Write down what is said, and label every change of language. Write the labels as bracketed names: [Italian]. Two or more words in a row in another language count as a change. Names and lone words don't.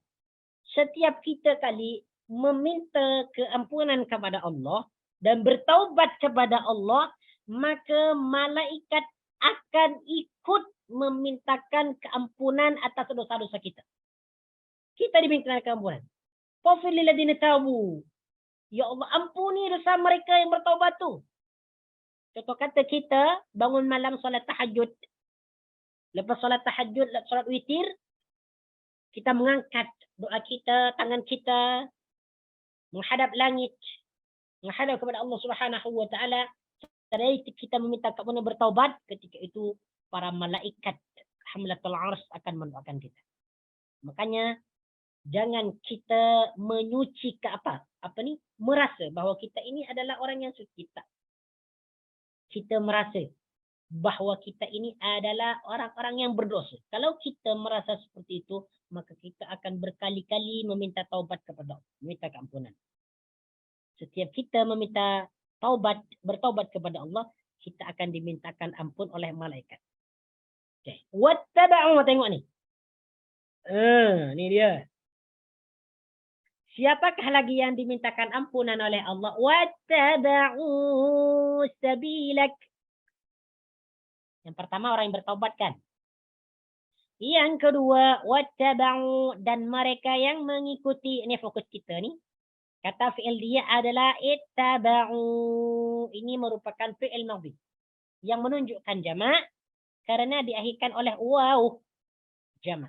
[Malay] Setiap kita kali meminta keampunan kepada Allah dan bertaubat kepada Allah, maka malaikat akan ikut memintakan keampunan atas dosa-dosa kita. Kita diminta keampunan. [Arabic] فاغفر للذين تابوا. [Malay] Ya Allah, ampuni dosa mereka yang bertaubat tu. Contoh kata kita bangun malam solat tahajud. Lepas solat tahajud, solat witir, kita mengangkat doa kita, tangan kita menghadap langit, menghadap kepada Allah [Arabic] سبحانه وتعالى. [Malay] Setelah kita meminta keampunan bertaubat, ketika itu para malaikat [Arabic] حملة العرش [Malay] akan mendoakan kita. Makanya jangan kita menyuci ke merasa bahwa kita ini adalah orang yang suci. Kita merasa bahwa kita ini adalah orang-orang yang berdosa. Kalau kita merasa seperti itu, maka kita akan berkali-kali meminta taubat kepada Allah, meminta keampunan. Setiap kita meminta bertaubat kepada Allah, kita akan dimintakan ampun oleh malaikat. Okay. Wattaba'u, tengok ni. Ni dia. Siapakah lagi yang dimintakan ampunan oleh Allah? [Arabic] واتبعوا سبيلك. [Malay] Yang pertama orang yang bertaubat kan. Yang kedua, wattaba'u, dan mereka yang mengikuti. Ini fokus kita ni. Kata fi'il dia adalah ittaba'u. Ini merupakan [Arabic] فعل ماضي [Malay] yang menunjukkan jamak karena diakhirkan oleh waw jamak.